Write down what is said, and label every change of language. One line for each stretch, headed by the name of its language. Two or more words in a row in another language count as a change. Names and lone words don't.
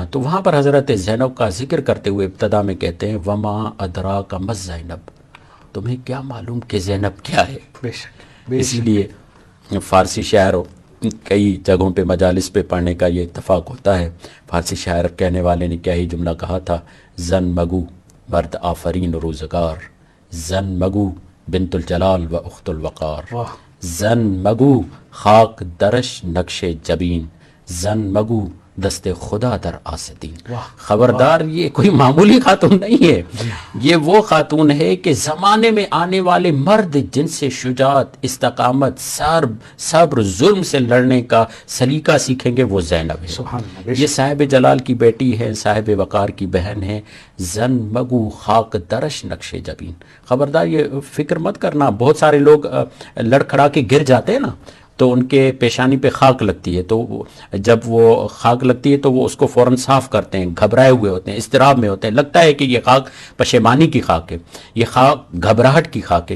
Urdu: تو وہاں پر حضرت زینب کا ذکر کرتے ہوئے ابتدا میں کہتے ہیں
Arabic: وما ادراک ما زینب،
Urdu: تمہیں کیا معلوم کہ زینب کیا ہے. بے شک. اسی لیے فارسی شاعر کئی جگہوں پہ مجالس پہ پڑھنے کا یہ اتفاق ہوتا ہے. فارسی شاعر کہنے والے نے کیا ہی جملہ کہا تھا،
Persian: زن مگو مرد آفرین روزگار، زن مگو بنت الجلال و اخت الوقار، زن مگو خاک درش نقش جبین، زن مگو دست خدا در آستین.
Urdu: خبردار یہ کوئی معمولی خاتون نہیں ہے، یہ وہ خاتون ہے کہ زمانے میں آنے والے مرد جن سے شجاعت، استقامت، صبر، ظلم سے لڑنے کا سلیقہ سیکھیں گے وہ زینب ہے. یہ صاحب جلال کی بیٹی ہے، صاحب وقار کی بہن ہے.
Persian: زن مگو خاک درش نقش جبین.
Urdu: خبردار یہ فکر مت کرنا، بہت سارے لوگ لڑکھڑا کے گر جاتے ہیں نا تو ان کے پیشانی پہ خاک لگتی ہے، تو جب وہ خاک لگتی ہے تو وہ اس کو فوراً صاف کرتے ہیں، گھبرائے ہوئے ہوتے ہیں، اضطراب میں ہوتے ہیں، لگتا ہے کہ یہ خاک پشیمانی کی خاک ہے، یہ خاک گھبراہٹ کی خاک ہے.